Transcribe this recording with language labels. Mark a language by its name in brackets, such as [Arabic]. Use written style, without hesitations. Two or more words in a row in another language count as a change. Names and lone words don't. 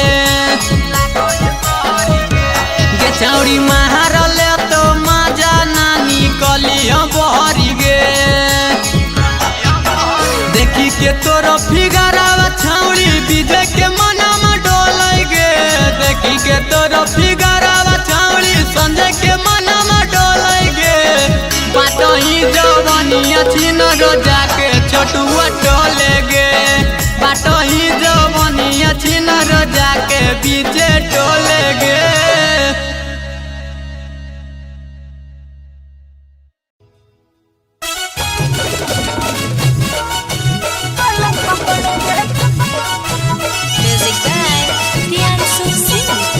[Magahi] चौड़ी मारले तो मजा ना निकलियो बहरी गे। देखी के तोरो फिगरावा छौड़ी विजय के मनमा डोलै गे। देखी के तोरो फिगरावा छौड़ी संजय के मनमा डोलै गे। बाटही जवानिया छिन रोजा के छोटुआ टोले गे। बाटही जवानिया छिन रोजा के बीचे टोले गे। [English] Music by Priyansu Singh.